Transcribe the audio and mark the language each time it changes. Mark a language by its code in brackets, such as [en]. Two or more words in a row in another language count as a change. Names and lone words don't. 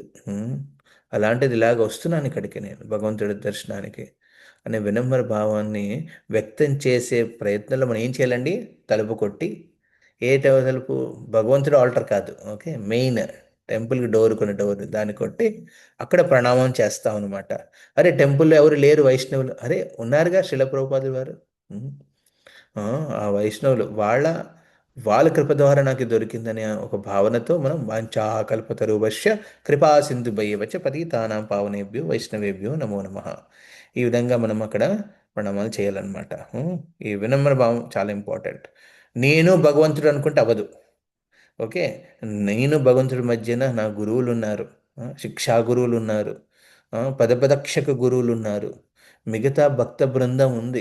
[te] అలాంటిది ఇలాగ వస్తున్నాను ఇక్కడికి నేను భగవంతుడి దర్శనానికి అనే వినమ్ర భావాన్ని వ్యక్తం చేసే ప్రయత్నంలో మనం ఏం చేయాలండి, తలుపు కొట్టి, తలుపు, భగవంతుడు ఆల్టర్ కాదు, ఓకే, [en] main templeki door [te] దాన్ని కొట్టి అక్కడ ప్రణామం చేస్తాం అనమాట. అరే టెంపుల్లో ఎవరు లేరు వైష్ణవులు, అరే ఉన్నారుగా శిల ప్రభుపాదులు వారు, ఆ వైష్ణవులు వాళ్ళ కృప ద్వారా నాకు దొరికిందనే ఒక భావనతో మనం [sa] వాంఛాకల్పతరుభ్య కృపా సింధుభయ్యవచ్చ పతితానాం పావనేభ్యో వైష్ణవేభ్యో నమో నమః. [te] ఈ విధంగా మనం అక్కడ ప్రణామాలు చేయాలన్నమాట. ఈ వినమ్ర భావం చాలా ఇంపార్టెంట్. నేను భగవంతుడు అనుకుంటే అవ్వదు. ఓకే, నేను భగవంతుడి మధ్యన నా గురువులు ఉన్నారు, శిక్షా గురువులు ఉన్నారు, పదపదక్షక గురువులు ఉన్నారు, మిగతా భక్త బృందం ఉంది.